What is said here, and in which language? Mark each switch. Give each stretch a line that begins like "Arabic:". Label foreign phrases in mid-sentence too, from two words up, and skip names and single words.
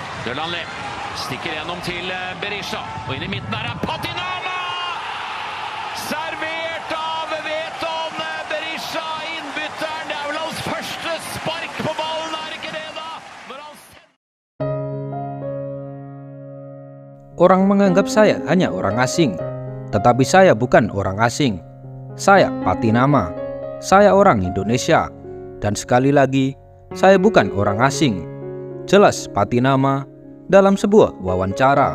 Norwegian: Mølanli stikker gjennom til Berisha, og inn i midten her Patinama! Servert av Veton Berisha, innbytteren. Det er vel hans første spark på ballen, er ikke det da?
Indonesian: Orang menganggap saya hanya orang asing, tetapi saya bukan orang asing. Saya Patinama. Saya orang Indonesia. Dan sekali lagi, saya bukan orang asing. Jelas Patinama dalam sebuah wawancara.